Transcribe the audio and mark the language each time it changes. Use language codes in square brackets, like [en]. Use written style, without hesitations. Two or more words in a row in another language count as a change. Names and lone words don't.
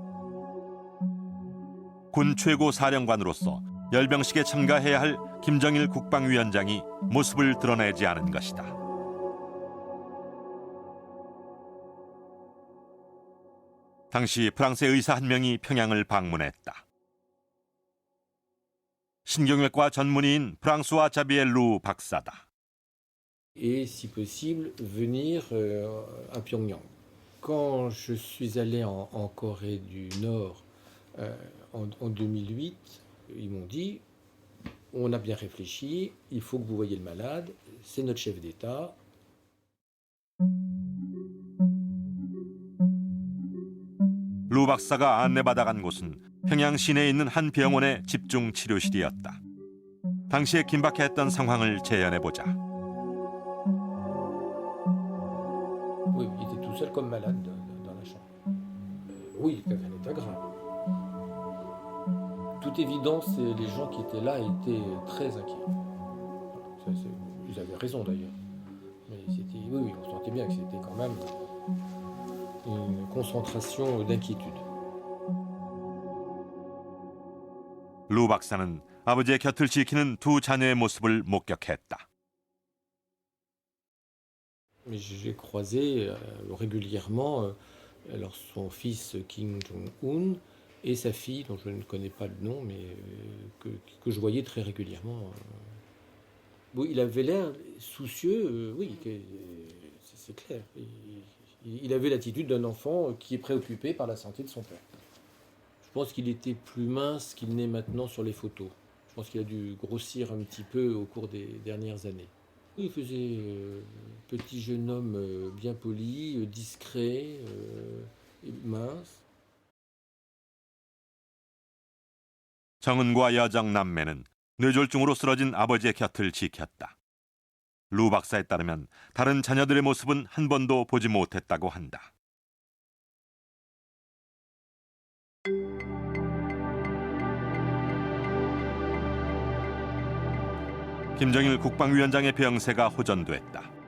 [ko] 군 최고 사령관으로서 열병식에 참가해야 할 김정일 국방위원장이 모습을 드러내지 않은 것이다. 당시 프랑스 의사 한 명이 평양을 방문했다. 신경외과 전문의인 프랑스와 자비엘 루 박사다. [fr] Et si possible venir à Pyongyang. Quand je suis allé en Corée du Nord en 2008, ils m'ont dit on a bien réfléchi, il faut que vous voyiez le malade, c'est notre chef d'État. [ko] 루 박사가 안내받아간 곳은 평양 시내에 있는 한 병원의 집중 치료실이었다. 당시에 긴박했던 상황을 재현해보자. [fr] Oui, il était tout seul comme malade dans la chambre. Oui, il avait un état grave. Toute évidence, les gens qui étaient là étaient très inquiets. Ils avaient raison d'ailleurs. Mais oui, on sentait bien que c'était quand même une concentration d'inquiétude. [ko] 루 박사는 아버지의 곁을 지키는 두 자녀의 모습을 목격했다. [fr] Mais j'ai croisé régulièrement alors son fils Kim Jong-un et sa fille, dont je ne connais pas le nom, mais que je voyais très régulièrement. Bon, il avait l'air soucieux, oui, c'est clair. Il avait l'attitude d'un enfant qui est préoccupé par la santé de son père. Je pense qu'il était plus mince qu'il n'est maintenant sur les photos. Je pense qu'il a dû grossir un petit peu au cours des dernières années. Il faisait petit jeune homme bien poli, discret, mince. [ko] 정은과 여정 남매는 뇌졸중으로 쓰러진 아버지의 곁을 지켰다. 루 박사에 따르면 다른 자녀들의 모습은 한 번도 보지 못했다고 한다. 김정일 국방위원장의 병세가 호전됐다.